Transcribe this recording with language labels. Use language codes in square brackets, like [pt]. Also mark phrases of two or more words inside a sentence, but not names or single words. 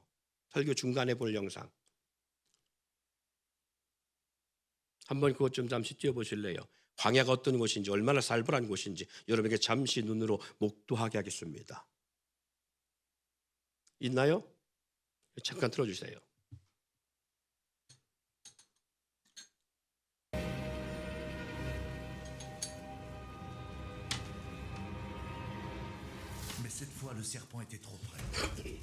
[ko] 설교 중간에 볼 영상. 한번 그것 좀 잠시 띄워보실래요? 광야가 어떤 곳인지, 얼마나 살벌한 곳인지 여러분에게 잠시 눈으로 목도하게 하겠습니다. 있나요? 잠깐 틀어주세요. [fr] Mais cette fois, le serpent était trop près.